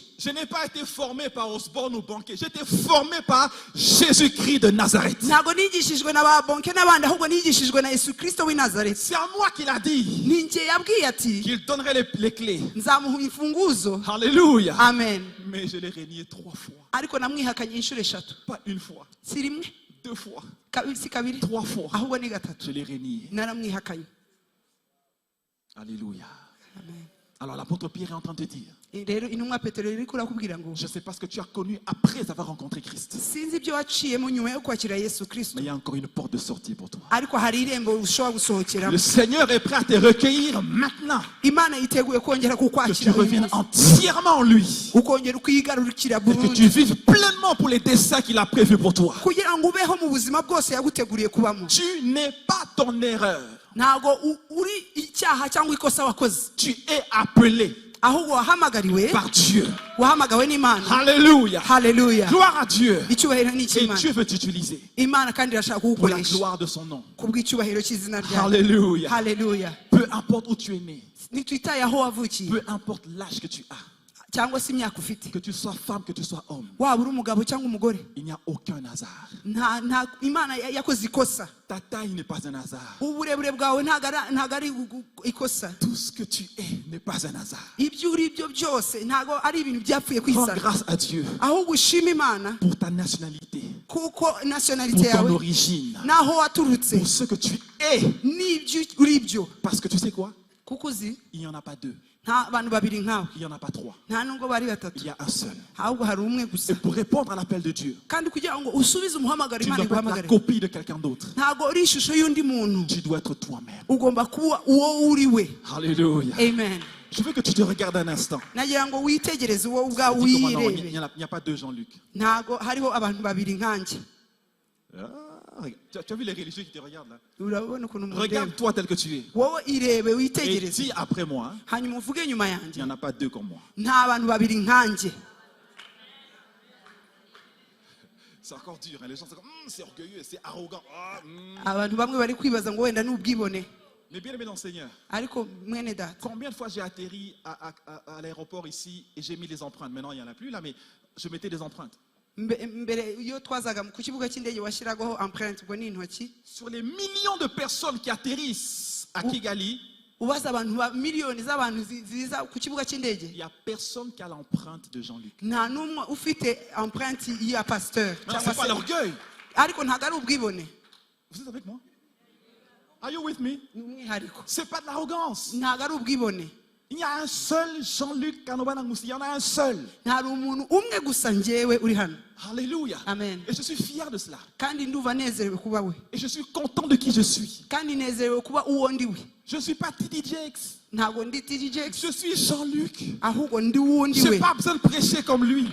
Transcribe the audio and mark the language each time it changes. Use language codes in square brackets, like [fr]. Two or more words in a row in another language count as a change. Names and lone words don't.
[fr] Je n'ai pas été formé par Osborne ou Banquet. J'ai été formé par Jésus-Christ de Nazareth. [rw] Ntabwo nigishijwe na ba Bonke n'abandi ahubwo nigishijwe na Yesu Kristo w'i Nazareth. [fr] C'est à moi qu'il a dit [rw] Ni njye yabwiye ati [fr] qu'il donnerait les clés. [rw] nzamuha imfunguzo. [fr] Alléluia. Amen. Mais je l'ai renié 3 fois. [rw] Ariko namwihakanye inshuro 3. [fr] Pas une fois, [rw] Si rimwe [fr] 2 fois, [rw] si kabiri [fr] 3 fois. [rw] ahubwo ni 3. [fr] Je l'ai renié. [rw] Naramwihakanye. [fr] Alléluia. Amen. Alors l'apôtre Pierre est en train de dire, [rw] Rero intumwa Petero iri kurakubwira ngo [fr] je ne sais pas ce que tu as connu après avoir rencontré Christ. [rw] sinzi ibyo waciyemo nyuma yo kwakira Yesu Kristo. [fr] Mais il y a encore une porte de sortie pour toi. [rw] Ariko hari irembo ushobora gusohokeramo. [fr] Le Seigneur est prêt à te recueillir maintenant. [rw] Imana yiteguye kongera [fr] Que tu [rw] kukwakira uyu [fr] reviennes [rw] munsi. [fr] entièrement en lui. [rw] Ukongera ukigarurikira [fr] Et que tu [rw] burundu [fr] vives pleinement pour les desseins qu'il a prévus pour toi. [rw] kugira ngo ubeho mu buzima bwose yaguteguriye kubamo. [fr] Tu n'es pas ton erreur. [rw] Ntabwo uri icyaha cyangwa ikosa wakoze, [fr] Tu es appelé [rw] ahubwo wahamagariwe, [fr] par Dieu. [rw] wahamagawe n'Imana. [fr] Alléluia. [rw] Haleluya. [fr] Gloire à Dieu. [rw] Icyubahiro ni [fr] Et [rw] icy'Imana. [fr] Dieu veut t'utiliser [rw] Imana kandi irashaka [fr] pour la [rw] kugukoresha [fr] gloire de son nom. [rw] kubw'icyubahiro cy'izina ryayo. [fr] Alléluia. [rw] Haleluya. [fr] Peu importe où tu es né, [rw] Ntitwitaye aho wavukiye [fr] peu importe l'âge que tu as, [rw] cyangwa se imyaka ufite, [fr] que tu sois femme, que tu sois homme, [rw] waba uri umugabo cyangwa umugore, [fr] il n'y a aucun hasard. [rw] Imana yakoze ikosa. [fr] Ta taille n'est pas un hasard. [rw] Uburebure bwawe ntabwo ari ikosa. [fr] Tout ce que tu es n'est pas un hasard. [rw] Ibyo uri byo byose ntabwo ari ibintu byapfuye [fr] Rends [rw] kwisana, [fr] grâce à Dieu [rw] ahubwo ushima Imana [fr] pour ta nationalité, [rw] kuko nationalite [fr] pour ton [rw] yawe [fr] origine, [rw] naho waturutse [fr] pour ce que tu es. [rw] n'ibyo uri byo. [fr] Parce que tu sais quoi? [rw] Kuko uzi [fr] Il n'y en a pas 2, [rw] nta bantu babiri nkawe, [fr] il n'y en a pas 3, [rw] nta nubwo bari [fr] il [rw] batatu, [fr] y a un seul. [rw] ahubwo hari umwe [fr] Et [rw] gusa. [fr] pour répondre à l'appel de Dieu, [rw] Kandi kugira ngo usubize umuhamagaro [fr] tu ne [rw] Imana [fr] dois pas être la [rw] iguhamagare, [fr] copie de quelqu'un d'autre. [rw] ntabwo uri ishusho y'undi muntu, [fr] Tu dois être toi-même. [rw] ugomba kuba uwo uri we. [fr] Alléluia. Amen. Je veux que tu te regardes un instant. [rw] Nagira ngo witegereze wowe ubwawe [fr] Dis comment non, il [rw] wirebe. [fr] n'y a pas 2 Jean-Luc. [rw] Ntabwo hariho abantu babiri nkanjye. [fr] Tu as vu les religieux qui te regardent là? [rw] Urabona ukuntu mundeba. [fr] Regarde-toi tel que tu es. [rw] Wowe irebe [fr] Et [rw] witegereze, [fr] dis après moi, hein, [rw] hanyuma uvuge nyuma [fr] il [rw] yanjye. [fr] n'y en a pas 2 comme moi. [rw] Nta bantu babiri nkanjye. [fr] C'est encore dur. Hein. Les gens sont comme, c'est orgueilleux, c'est arrogant. Ah, [rw] abantu bamwe bari kwibaza ngo wenda n'ubwibone [fr] Mais bien aimé dans le Seigneur, [rw] ariko mwene data [fr] combien de fois j'ai atterri à l'aéroport ici et j'ai mis les empreintes. Maintenant, il n'y en a plus là, mais je mettais des empreintes. [rw] mbere iyo twazaga ku kibuga cy'indege washyiragaho empreinte ubwo ni intoki [fr] Sur les millions de personnes qui atterrissent à Kigali, [rw] ubaza abantu miliyoni z'abantu ziza ku kibuga cy'indege [fr] il n'y a personne qui a l'empreinte de Jean-Luc. [rw] nta n'umwe ufite empreinte ya pasteur [fr] Non, c'est pas l'orgueil. [rw] ariko ntabwo ari ubwibone [fr] Vous êtes avec moi? [en] Are you with me? [rw] ni umwihariko [fr] C'est pas de l'arrogance. [rw] ntabwo ari ubwibone [fr] Il y a un seul Jean-Luc Kanobana Ngoussi. Il y en a un seul. [rw] nta umuntu umwe gusa njyewe uri hano [fr] Alléluia. Amen. Et je suis fier de cela. [rw] kandi ndumva nezerewe kuba we [fr] Et je suis content de qui je suis. [rw] kandi nezerewe kuba uwo ndi we [fr] Je ne suis pas Titi Jakes. [rw] ntabwo ndi TJ [fr] Je suis Jean-Luc. [rw] ahubwo ndi wundi [fr] Je [rw] we [fr] n'ai pas besoin de prêcher comme lui.